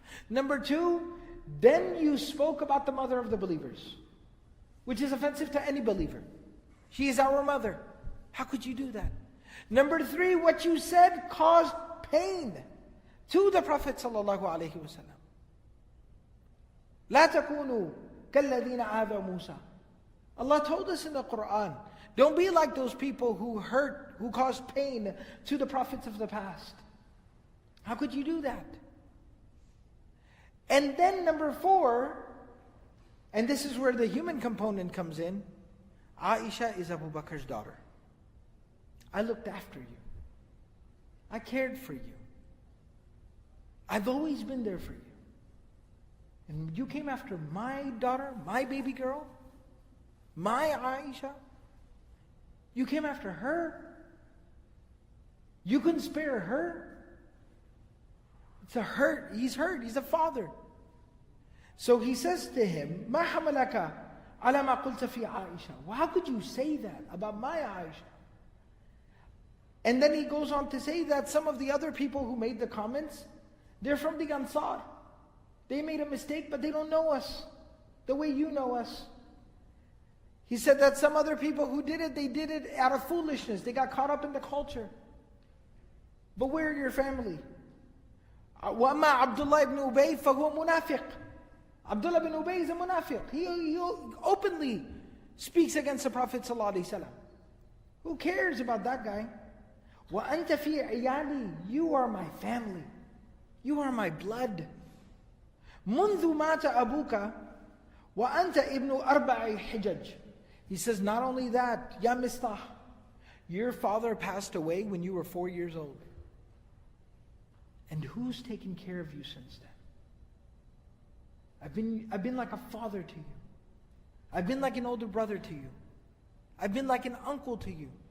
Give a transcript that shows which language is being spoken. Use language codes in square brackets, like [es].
[en] Number two, then you spoke about the mother of the believers, which is offensive to any believer. She is our mother. How could you do that? Number three, what you said caused pain to the Prophet sallallahu alaihi wasallam. [ar] لا تكونوا كالذين آذوا موسى. [en] Allah told us in the Quran, don't be like those people who hurt, who caused pain to the prophets of the past. How could you do that? And then number four, and this is where the human component comes in, Aisha is Abu Bakr's daughter. I looked after you. I cared for you. I've always been there for you. And you came after my daughter, my baby girl, my Aisha. You came after her. You couldn't spare her. It's a hurt. He's hurt. He's a father. So he says to him, [ar] مَا حَمَلَكَ عَلَى مَا قُلْتَ فِي عَائِشَةَ. [en] Well, how could you say that about my Aisha? And then he goes on to say that some of the other people who made the comments, they're from the Ansar. They made a mistake, but they don't know us the way you know us. He said that some other people who did it, they did it out of foolishness. They got caught up in the culture. But where are your family? [ar] وَأَمَّا عَبْدُ اللَّهِ ibn Ubay فَهُوَ مُنَافِقٌ. [en] Abdullah bin Ubay is a munafiq. He openly speaks against the Prophet ﷺ. Who cares about that guy? [ar] وَأَنْتَ فِي عِيَالِي. [en] You are my family. You are my blood. [ar] مُنْذُ مَاتَ أَبُوكَ وَأَنْتَ إِبْنُ أَرْبَعِ حِجَجٍ. [en] He says, not only that, Ya Mistah, your father passed away when you were 4 years old. And who's taken care of you since then? I've been like a father to you. I've been like an older brother to you. I've been like an uncle to you.